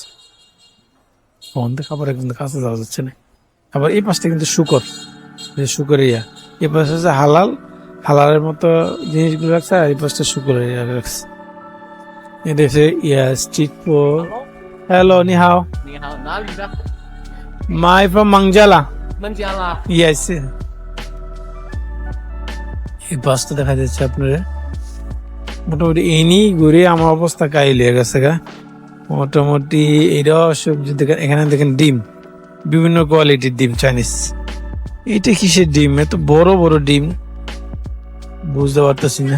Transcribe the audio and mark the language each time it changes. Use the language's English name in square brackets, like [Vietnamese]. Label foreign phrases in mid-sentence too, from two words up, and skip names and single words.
[Bangla] বন্ধ খাবার কিন্তু কাছে যাওয়া যাচ্ছে না। আবার এই পাশটা কিন্তু শুকর, শুকর ইয়া, এই পাশে হচ্ছে হালাল, হালালের মতো জিনিসগুলো রাখছে, আর এই পাশটা শুকর ইয়া রাখছে। এটা হচ্ছে ইয়া [English] street food. [Chinese] হ্যালো, 你好? 你好，哪里的？ [English] my from মাংজালা। [Chinese] 孟加拉。 [Bangla] ইয়েস, এই বাসটা দেখা যাচ্ছে আপনারা, মোটামুটি এনি ঘুরে আমার অবস্থা কাইল হয়ে গেছে গা। মোটামুটি এটাও সবজি দেখেন, এখানে দেখেন ডিম, বিভিন্ন কোয়ালিটির ডিম চাইনিজ। এটা কিসের ডিম? এত বড় বড় ডিম, বুঝতে পারতেছি না।